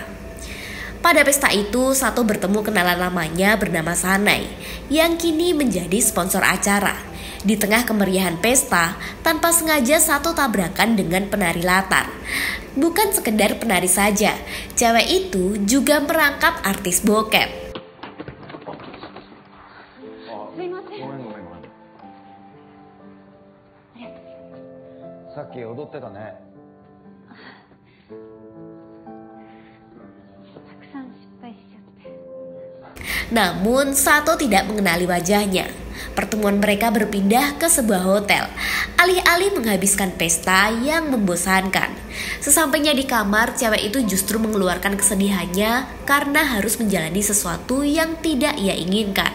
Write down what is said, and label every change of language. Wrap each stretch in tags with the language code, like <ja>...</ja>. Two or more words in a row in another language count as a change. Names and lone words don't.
<id>Pada pesta itu, Sato bertemu kenalan lamanya bernama Sanai, yang kini menjadi sponsor acara. Di tengah kemeriahan pesta, tanpa sengaja Sato tabrakan dengan penari latar. Bukan sekedar penari saja, cewek itu juga merangkap artis bokep.</id> <ja>すいません。ごめんごめんごめん。さっき踊ってたね。たくさん失敗しちゃって。</ja> <id>Namun Sato tidak mengenali wajahnya. Pertemuan mereka berpindah ke sebuah hotel, alih-alih menghabiskan pesta yang membosankan. Sesampainya di kamar, cewek itu justru mengeluarkan kesedihannya karena harus menjalani sesuatu yang tidak ia inginkan.</id>